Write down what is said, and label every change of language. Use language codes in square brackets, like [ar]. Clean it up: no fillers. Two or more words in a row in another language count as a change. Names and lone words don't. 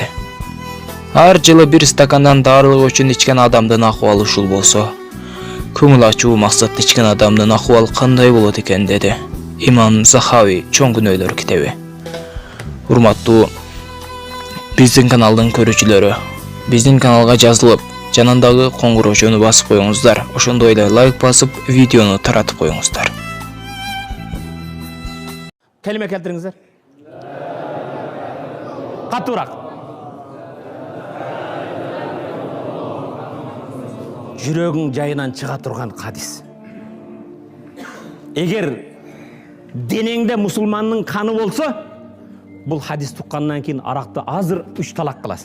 [ky] Ар жылы бир стакандан дарылык үчүн ичкен адамдын акыбалы ушул болсо, көңүл ачуу максатта ичкен адамдын акыбалы кандай болот экен деди. İmam Zahavi Чоң күнөөлөр китеби. Урматтуу биздин каналдын көрүүчүлөрү, биздин каналга жазылып, жанындагы коңгуроочуну басып коюңуздар. Ошондой эле лайк басып, видеону таратып коюңуздар. Келиме келтириңиздер. Katurak. Жүрөгүң жайынан чыга турган хадис. Эгер денеңде мусулмандын каны болсо, бул хадис туккандан кийин аракты азыр 3 талак кыласың.